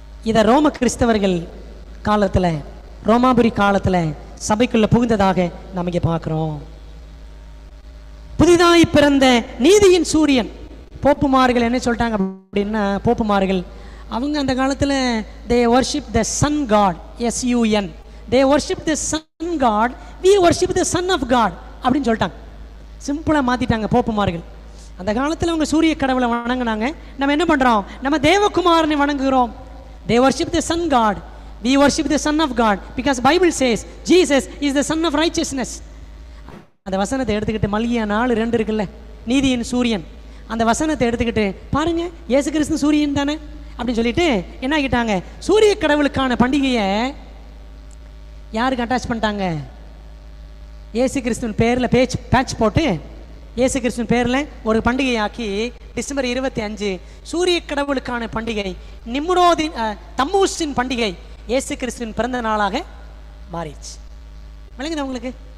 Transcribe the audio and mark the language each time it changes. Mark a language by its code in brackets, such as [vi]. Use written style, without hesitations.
[ta] இதை ரோம கிறிஸ்தவர்கள் காலத்தில், ரோமாபுரி காலத்தில் சபைக்குள்ளே புகுந்ததாக நம்ம இங்கே பார்க்குறோம். புதிதாய் பிறந்த நீதியின் சூரியன். போப்புமார்கள் என்ன சொல்லிட்டாங்க அப்படின்னா, போப்புமார்கள் அவங்க அந்த காலத்தில் [en] they worship the sun god, sun, they worship the sun god, we worship the son of god [ta] அப்படின்னு சொல்லிட்டாங்க. சிம்பிளாக மாற்றிட்டாங்க போப்புமார்கள். அந்த காலத்தில் அவங்க சூரிய கடவுளை வணங்கினாங்க, நம்ம என்ன பண்ணுறோம்? நம்ம தேவகுமாரனை வணங்குகிறோம். [en] they worship the sun god, we worship the son of god because Bible says Jesus is the son of righteousness. [ta] அந்த வசனத்தை எடுத்துக்கிட்டு மல்கியா 4:2 இருக்குல்ல, நீதியின் சூரியன், அந்த வசனத்தை எடுத்துக்கிட்டு பாருங்க, இயேசு கிறிஸ்து சூரியன் தானே அப்படின்னு சொல்லிட்டு என்ன ஆகிட்டாங்க? சூரிய கடவுளுக்கான பண்டிகையை யாருக்கு அட்டாச் பண்ணிட்டாங்க? இயேசு கிறிஸ்துவின் பேரில் பேட்ச் போட்டு இயேசு கிறிஸ்துவின் பேரில் ஒரு பண்டிகையாக்கி டிசம்பர் 25 சூரிய கடவுளுக்கான பண்டிகை, நிம்ரோதின் தம்மூஸின் பண்டிகை இயேசு கிறிஸ்துவின் பிறந்த நாளாக மாறிடுச்சு. விளங்குதா உங்களுக்கு?